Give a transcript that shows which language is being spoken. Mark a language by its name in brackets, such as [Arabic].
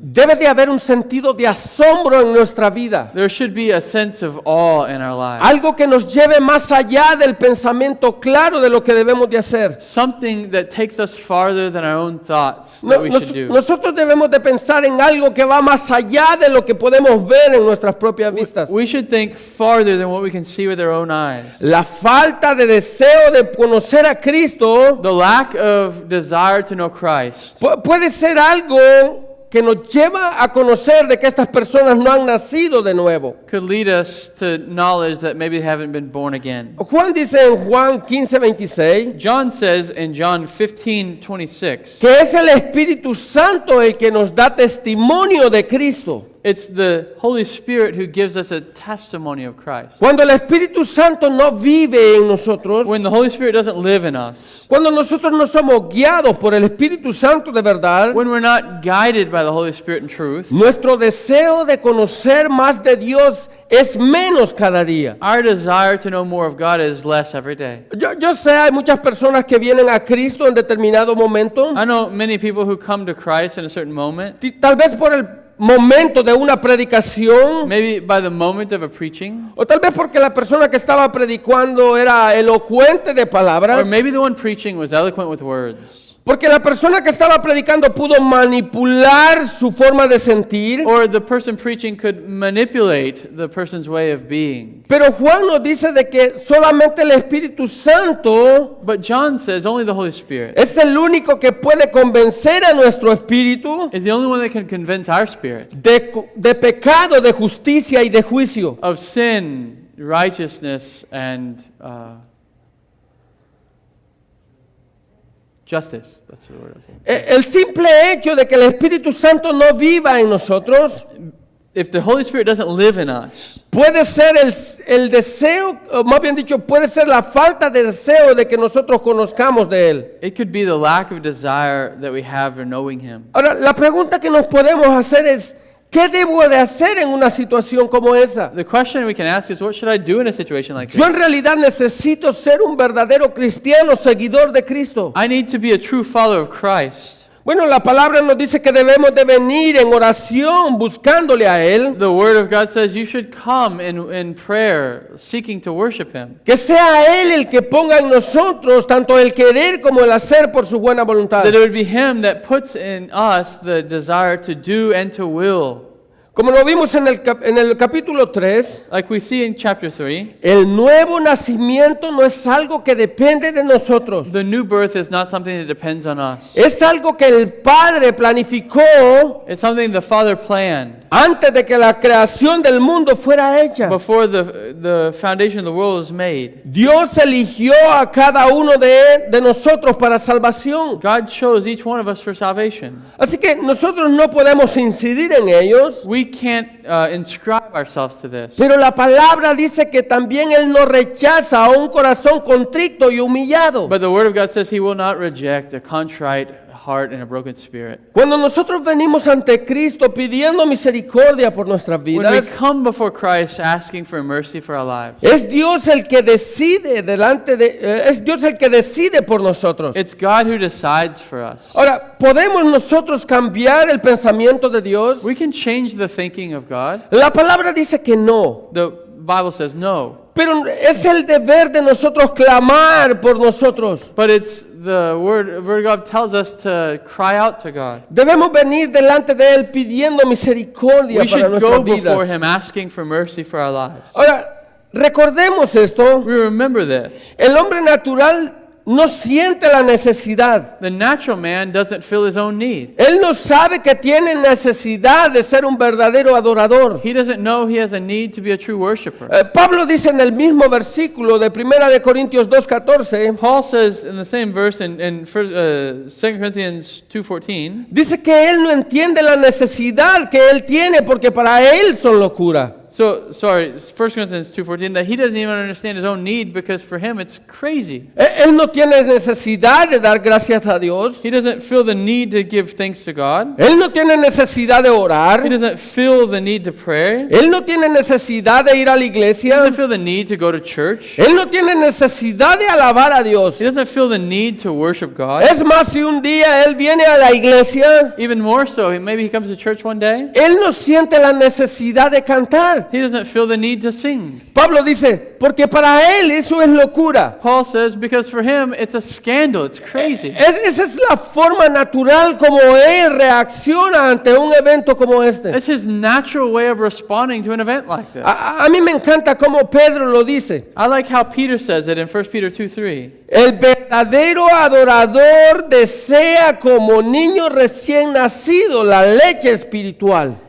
[Spanish] Debe de haber un sentido de asombro en nuestra vida. [English] There should be a sense of awe in our lives. [Spanish] Algo que nos lleve más allá del pensamiento claro de lo que debemos de hacer. [English] Something that takes us farther than our own thoughts that we should do. [Spanish] Nosotros debemos de pensar en algo que va más allá de lo que podemos ver en nuestras propias vistas. [English] We should think farther than what we can see with our own eyes. [Spanish] La falta de deseo de conocer a Cristo [English] The lack of desire to know Christ [Spanish] puede ser algo que nos lleva a conocer de que estas personas no han nacido de nuevo. [English] could lead us to knowledge that maybe they haven't been born again. [Spanish] Juan dice en Juan 15:26 [English] John says in John 15:26, [Spanish] que es el Espíritu Santo el que nos da testimonio de Cristo. [English] it's the Holy Spirit who gives us a testimony of Christ. [Spanish] Cuando el Espíritu Santo no vive en nosotros, [English] When the Holy Spirit doesn't live in us, [Spanish] cuando nosotros no somos guiados por el Espíritu Santo de verdad, [English] when we're not guided by the Holy Spirit in truth, [Spanish] nuestro deseo de conocer más de Dios es menos cada día. [English] our desire to know more of God is less every day. [Spanish] Yo sé, hay muchas personas que vienen a Cristo en determinado momento, [English] I know many people who come to Christ in a certain moment, [Spanish] tal vez por el momento de una predicación, [English] maybe by the moment of a preaching, [Spanish] o tal vez porque la persona que estaba predicando era elocuente de [English] or [Spanish] palabras, [English] maybe the one preaching was eloquent with words, [Spanish] porque la persona que estaba predicando pudo manipular su forma de sentir. [English] or the person preaching could manipulate the person's way of being. [Spanish] Pero Juan nos dice de que solamente el Espíritu Santo [English] But John says only the Holy Spirit [Spanish] es el único que puede convencer a nuestro espíritu [English] is the only one that can convince our spirit [Spanish] de pecado, de justicia y de juicio. [English] of sin, righteousness, and justice. That's the word I was saying. [Spanish] El simple hecho de que el Espíritu Santo no viva en nosotros [English] If the Holy Spirit doesn't live in us, [Spanish] puede ser el deseo, o más bien dicho, puede ser la falta de deseo de que nosotros conozcamos de Él. [English] it could be the lack of desire that we have for knowing Him. [Spanish] Ahora, la pregunta que nos podemos hacer es, ¿qué debo de hacer en una situación como esa? [English] The question we can ask is, what should I do in a situation like [Spanish] Yo en [English] this? [Spanish] realidad necesito ser un verdadero cristiano, seguidor de Cristo. [English] I need to be a true follower of Christ. [Spanish] Bueno, la palabra nos dice que debemos de venir en oración buscándole a Él, [English] The Word of God says you should come in prayer, seeking to worship Him. [Spanish] que sea Él el que ponga en nosotros tanto el querer como el hacer por su buena voluntad. [English] That it would be Him that puts in us the desire to do and to will. [Spanish] Como lo vimos en el capítulo 3, [English] Like we see in chapter 3, [Spanish] el nuevo nacimiento no es algo que depende de nosotros. [English] the new birth is not something that depends on us. [Spanish] Es algo que el Padre planificó [English] It's something the Father planned [Spanish] antes de que la creación del mundo fuera hecha. [English] before the foundation of the world was made. [Spanish] Dios eligió a cada uno de nosotros para salvación. [English] God chose each one of us for salvation. [Spanish] Así que nosotros no podemos incidir en ellos, [English] We can't inscribe ourselves to this. [Spanish] pero la palabra dice que también Él no rechaza a un corazón contrito y humillado. [English] But the Word of God says He will not reject a contrite heart and a broken spirit. [Spanish] Cuando nosotros venimos ante Cristo pidiendo misericordia por nuestras [English] When we [Spanish] vidas, [English] come before Christ asking for mercy for our lives, [Spanish] es Dios el que decide es Dios el que decide por nosotros. [English] it's God who decides for us. [Spanish] Ahora, ¿podemos nosotros cambiar el pensamiento de Dios? [English] We can change the thinking of God. [Spanish] La palabra dice que no, [English] The Bible says no, [Spanish] pero es el deber de nosotros clamar por nosotros. [English] but it's the word of God tells us to cry out to God. [Spanish] Debemos venir delante de Él pidiendo misericordia [English] We [Spanish] para [English] should [Spanish] nuestras [English] go before [Spanish] vidas. [English] Him asking for mercy for our lives. [Spanish] Ahora, recordemos esto, [English] We remember this. [Spanish] el hombre natural no siente la necesidad. [English] The natural man doesn't feel his own need. [Spanish] Él no sabe que tiene necesidad de ser un verdadero adorador. [English] He doesn't know he has a need to be a true worshiper. [Spanish] Pablo dice en el mismo versículo de 1 de Corintios 2:14, [English] Paul says in the same verse in 2 Corinthians 2:14, [Spanish] dice que él no entiende la necesidad que él tiene porque para él son locura. [English] 1 Corinthians 2:14, that he doesn't even understand his own need because for him it's crazy. [Spanish] Él no tiene necesidad de dar gracias a Dios. [English] He doesn't feel the need to give thanks to God. [Spanish] Él no tiene necesidad de [English] He [Spanish] orar. [English] doesn't feel the need to pray. [Spanish] Él no tiene necesidad de ir a la [English] He [Spanish] iglesia. [English] doesn't feel the need to go to church. [Spanish] Él no tiene necesidad de alabar a Dios. [English] He doesn't feel the need to worship God. [Spanish] Es más, si un día él viene a la iglesia, [English] Even more so, maybe he comes to church one day. [Spanish] él no siente la necesidad de cantar. [English] He doesn't feel the need to sing. [Spanish] Pablo dice, porque para él eso es locura. [English] Paul says because for him it's a scandal, it's crazy. [Spanish] Esa es la forma natural como él reacciona ante un evento como este. [English] It's his natural way of responding to an event like this. [Spanish] A mí me encanta como Pedro lo dice. [English] I like how Peter says it in 1 Peter 2:3. [Spanish] El verdadero adorador desea como niño recién nacido la leche espiritual.